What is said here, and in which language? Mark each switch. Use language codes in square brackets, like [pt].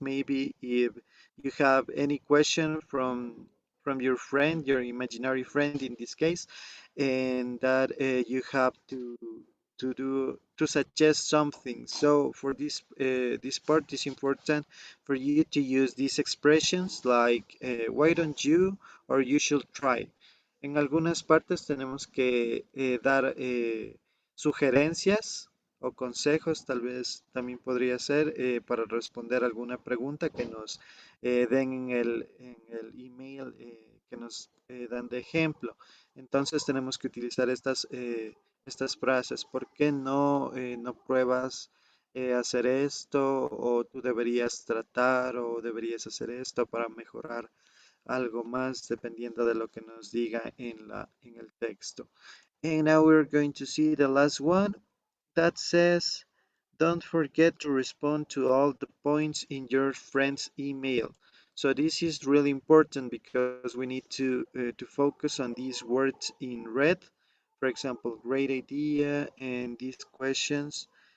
[en] Maybe if you have any question from your friend, your imaginary friend in this case, and that you have to suggest something. So for this part is important for you to use these expressions like why don't you or you should try. [es] En algunas partes tenemos que dar sugerencias o consejos, tal vez también podría ser para responder alguna pregunta que nos den en el email que nos dan de ejemplo. Entonces tenemos que utilizar estas frases. ¿Por qué no pruebas hacer esto? O tú deberías tratar o deberías hacer esto para mejorar algo más dependiendo de lo que nos diga en el texto. [en] And now we're going to see the last one that says, don't forget to respond to all the points in your friend's email. So this is really important because we need to focus on these words in red. For example, great idea and these questions.